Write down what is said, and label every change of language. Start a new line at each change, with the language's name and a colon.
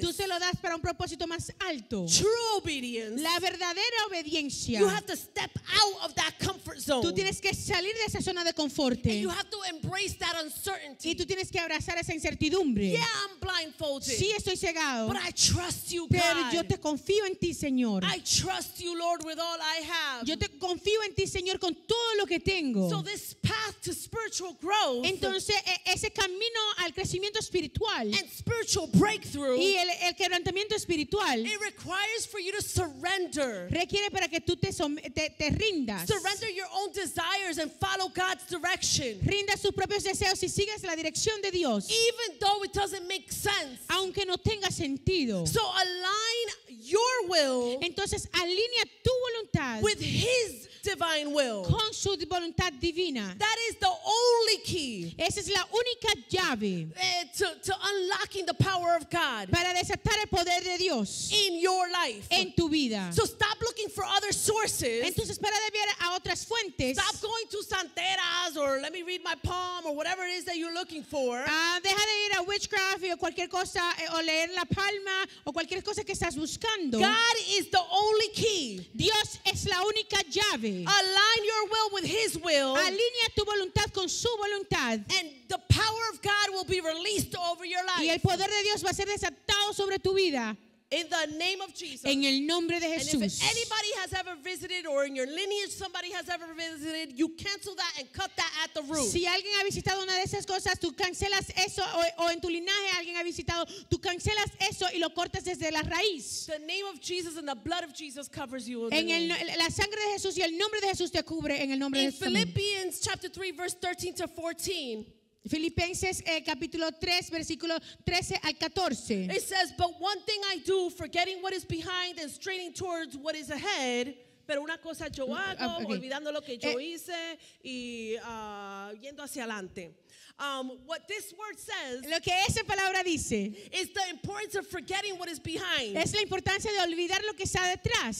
Spanish: Tú se lo das para un propósito más alto.
English: True obedience.
Spanish: La verdadera obediencia.
English: You have to step out of that comfort zone.
Spanish: Tú tienes que salir de esa zona de confort.
English: And you have to embrace that
Spanish: Y
English: uncertainty.
Spanish: tú tienes que abrazar esa incertidumbre.
English: Yeah, I'm blindfolded.
Spanish: Sí, estoy cegado.
English: But I trust you,
Spanish: Pero yo
English: God.
Spanish: te confío en ti, Señor.
English: I trust you, Lord, with all I have.
Spanish: Yo te confío en ti, Señor, con todo lo que tengo.
English: So this path to spiritual growth
Spanish: Entonces, ese camino al crecimiento espiritual
English: and spiritual breakthrough,
Spanish: y el quebrantamiento espiritual
English: it requires for you to surrender.
Spanish: requiere para que tú te rindas.
English: Surrender your own desires and follow God's direction.
Spanish: Rindas tus propios deseos y sigas la dirección de Dios,
English: Even though it doesn't make sense.
Spanish: aunque no tenga sentido.
English: So align your will
Spanish: Entonces, alinea tu voluntad
English: with His divine will.
Spanish: con su voluntad divina.
English: That is the only key
Spanish: Esa es la única llave
English: to unlocking the power of God
Spanish: para desatar el poder de Dios
English: in your life.
Spanish: en tu vida.
English: So stop looking for other sources.
Spanish: Entonces, para de ver a otras fuentes,
English: Stop going to santeras or let me read my palm or whatever it is that you're looking for.
Spanish: deja de ir a witchcraft o cualquier cosa, o leer la palma o cualquier cosa que estás buscando.
English: God is the only key.
Spanish: Dios es la única llave.
English: Align your will with His will,
Spanish: Alinea tu voluntad con su voluntad
English: and the power of God will be released over your
Spanish: y el
English: life.
Spanish: poder de Dios va a ser desatado sobre tu vida.
English: In the name of Jesus.
Spanish: En el nombre de
English: And
Spanish: Jesús.
English: if anybody has ever visited or in your lineage somebody has ever visited, you cancel that and cut that at the root.
Spanish: Si alguien ha visitado una de esas cosas, tú cancelas eso, o en tu linaje alguien ha visitado, tú cancelas eso y lo cortas desde la raíz.
English: The name of Jesus and the blood of Jesus covers you.
Spanish: En la sangre de Jesús y el nombre de Jesús te cubre en el nombre de
English: In
Spanish: Jesús. También.
English: Philippians chapter 3 verse 13 to 14.
Spanish: Filipenses capítulo 3 versículo 13 al 14.
English: It says, but one thing I do, forgetting what is behind and straining towards what is ahead.
Spanish: Pero una cosa yo hago,
English: okay.
Spanish: olvidando lo que yo hice y yendo hacia adelante.
English: What this word says
Spanish: Lo que esa palabra dice
English: is the importance of forgetting what is behind
Spanish: es la importancia de olvidar lo que está detrás